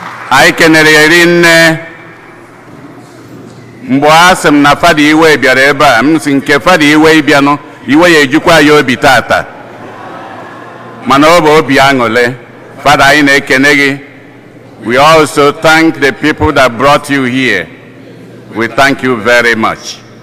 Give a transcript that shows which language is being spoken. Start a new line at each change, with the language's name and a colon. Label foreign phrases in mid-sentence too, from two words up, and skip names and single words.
Igbo: Anyị kenere ya rinne. Mgbe a sị m na fada iwe bịara ebe a, m sị nke fada iwe ịbịanụ, iwe ya ejukwa ya obi tata. Mana ọ bụ obi aṅụrị. Fada, anyị na-ekene gị.
English: We also thank the people that brought you here. We thank you very much.